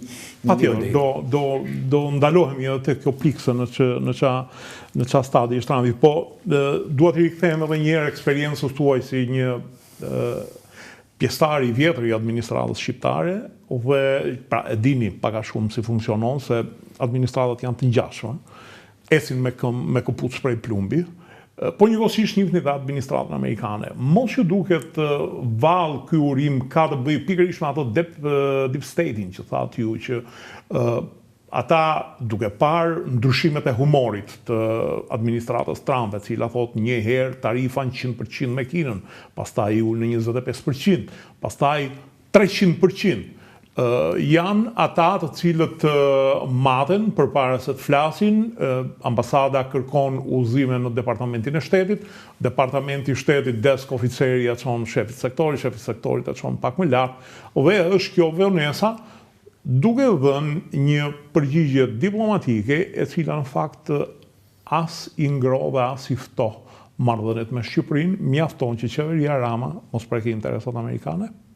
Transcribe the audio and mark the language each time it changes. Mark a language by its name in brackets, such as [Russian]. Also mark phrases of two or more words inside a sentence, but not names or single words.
[Albanian] patjetër do ndalohemi edhe tek kjo pikse në ça stadi është Trumpi, po duhet të rikthehemi edhe një herë eksperiencës tuaj si një pjesëtar I vjetër I administratës shqiptare, dhe pra e dini pak a shumë si funksionon se administratat janë të ngjashme, esin me këpucë shprej plumbi, por njëkohësisht njihni dhe administratën amerikane. Mos që duket vallë ky urim ka të bëjë pikërisht me ato [English] deep state- [Albanian] in që thatë ju që ata duke parë ndryshimet e humorit të administratës Trump, e cila thot një herë tarifa në 100% me Kinën, pastaj ul në 25%, pastaj 300%. Janë ata të cilët maten përpara se të flasin, ambasada kërkon udhëzime në departamentin e shtetit, departamenti i shtetit desk oficeri ja çon shefit sektorit ja çon pak më lart, dhe është kjo vonesa duke dhënë një përgjigje diplomatike e cila në fakt as i ngro dhe as i fto marrëdhëniet me Shqipërinë, mjafton që qeveria Rama mos prekë interesat amerikane.